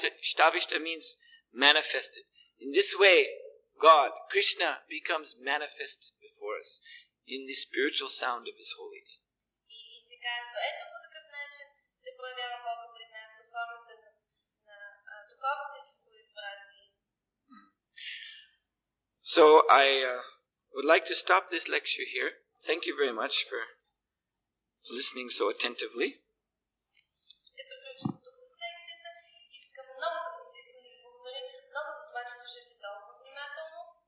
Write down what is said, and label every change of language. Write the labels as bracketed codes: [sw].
[en] Shtavishta means manifested. In this way, God, Krishna, becomes manifested before us in the spiritual sound of His holy name. [bg] И се казва, ето по такъв начин се проявява Бога пред нас под формата на духовните звукови вибрации. [en] So I would like to stop this lecture here. Thank you very much for listening so attentively. [bg] Ще приключим тук с лекцията. Искам да ви благодаря много за това, че слушате толкова внимателно.